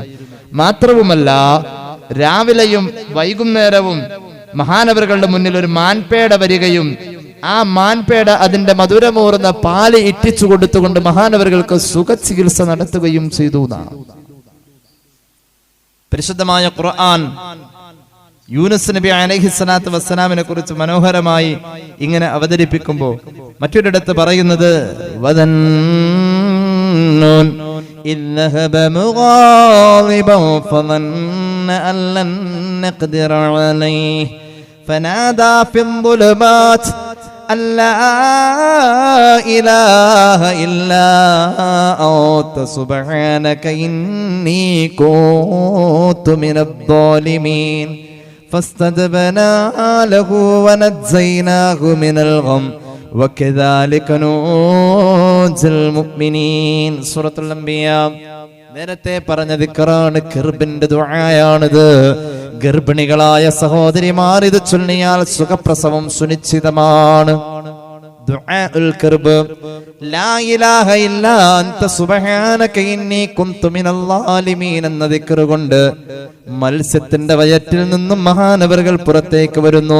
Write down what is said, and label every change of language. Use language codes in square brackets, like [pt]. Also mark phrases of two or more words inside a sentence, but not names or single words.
[ml] മാത്രവുമല്ല, രാവിലെയും വൈകുന്നേരവും മഹാനവറുകളുടെ മുന്നിൽ ഒരു മാൻപേട വരികയും ആ മാൻപേട അതിന്റെ മധുരമൂർന്ന പാല് ഇറ്റിച്ചു കൊടുത്തുകൊണ്ട് മഹാനവറുകൾക്ക് സുഖചികിത്സ നടത്തുകയും ചെയ്തു എന്നാണ് പരിശുദ്ധമായ ഖുർആൻ യൂനുസ് നബി [ar] عليه الصلاة والسلام [ml] കുറിച്ച് മനോഹരമായി ഇങ്ങനെ അവതരിപ്പിക്കുമ്പോൾ മറ്റൊരിടത്ത് പറയുന്നത് [ar] فنادى في الظلمات أن لا إله إلا أنت سبحانك إني كنت من الظالمين فاستجبنا له ونجيناه من الغم وكذلك ننجي المؤمنين سورة الأنبياء. [ml] നേരത്തെ പറഞ്ഞ ദിക്റാണ്, ഖിർബിന്റെ ദുആയാണിത്. ഗർഭിണികളായ സഹോദരിമാർ ഇത് ചൊല്ലിയാൽ സുഖപ്രസവം സുനിശ്ചിതമാണ്. [ar] دعاء الكرب, لا إله إلا أنت سبحانك إني كنت من الظالمين [ml] എന്ന ദിക്ർ കൊണ്ട് മത്സ്യത്തിന്റെ വയറ്റിൽ നിന്നും മഹാനവറുകൾ പുറത്തേക്ക് വരുന്നു.